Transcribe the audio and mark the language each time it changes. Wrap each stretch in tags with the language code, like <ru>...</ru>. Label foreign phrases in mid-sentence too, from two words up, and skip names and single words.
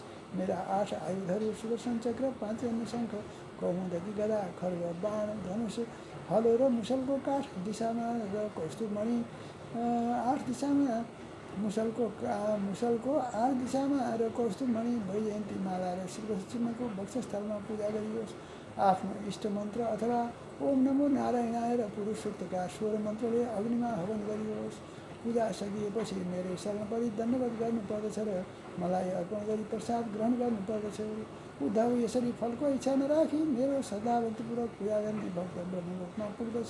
<ne>मेरा 8 आयुधहरू सुदर्शन चक्र, पाञ्चजन्य शङ्ख, कौमुदकी गदा, खड्ग, बाण, धनुष, हलो र मुसलको काठ दिशामा र कौस्तुभमणि 8 दिशामा, मुसलको 8 दिशामा र कौस्तुभमणि, वैजयन्ती माला र श्रीवत्स चिह्नको वक्षस्थलमा पूजा गरियोस्। आफ्नो इष्ट मन्त्र अथवा ओम नमो नारायणाय र पुरुष सूक्तका 16 मन्त्रले अग्निमा हवन गरियोस्। पूजा सकिएपछि मेरै शरण परि दण्डवत गर्नुपर्दछ र मलाई अर्पण गरी प्रसाद ग्रहण गर्नुपर्दछ। उद्धव, यसरी फलको इच्छा नराखी मेरो श्रद्धाभक्तिपूर्वक पूजा गर्ने भक्त ब्रह्मलोकमा पुग्दछ।</ne>